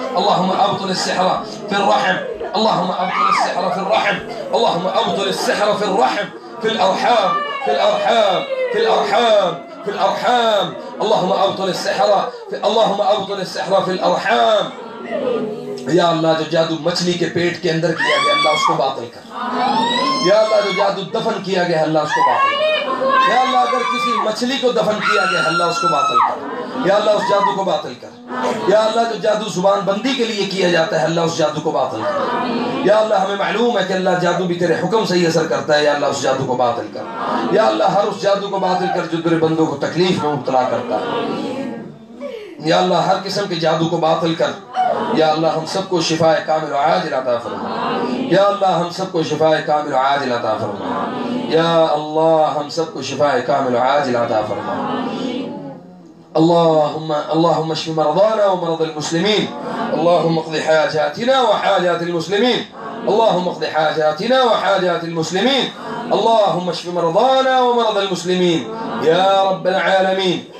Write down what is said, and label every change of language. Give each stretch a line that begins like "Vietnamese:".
Arabic: اللهم أبطل السحر في الرحم. اللهم أبطل السحر في الرحم. اللهم أبطل السحر في الرحم. في الأرحام. في الأرحام. في الأرحام. في الأرحام. اللهم أبطل السحر. اللهم أبطل السحر في الأرحام.
Hindi: या अल्लाह जो जादू मछली के पेट के अंदर किया गया अल्लाह उसको बातिल कर। या अल्लाह जो जादू दफन किया गया अल्लाह उसको बातिल कर। या अल्लाह अगर किसी मछली को दफन किया गया अल्लाह उसको बातिल कर। या अल्लाह उस जादू को बातिल कर। या अल्लाह जो जादू जुबान बंदी के लिए किया जाता है अल्लाह उस जादू को बातिल कर। या अल्लाह हमें मालूम है कि अल्लाह जादू भी तेरे हुक्म से ही असर करता है। या अल्लाह उस जादू को बातिल कर। या अल्लाह हर उस जादू को बातिल कर जो तेरे बंदों को तकलीफ में मुब्तला करता है। या अल्लाह हर किस्म के जादू को बातिल कर। या अल्लाह हम सबको शिफाए कामिल आजिल अता फरमा। या अल्लाह हम सबको शिफाए कामिल आजिल अता फरमा। या अल्लाह हम सबको शिफाए कामिल आजिल अता फरमा।
Arabic: اللهم اشف مرضانا ومرضى المسلمين. اللهم اقض حاجاتنا وحاجات المسلمين. اللهم اقض حاجاتنا وحاجات المسلمين. اللهم اشف مرضانا ومرضى المسلمين يا رب العالمين.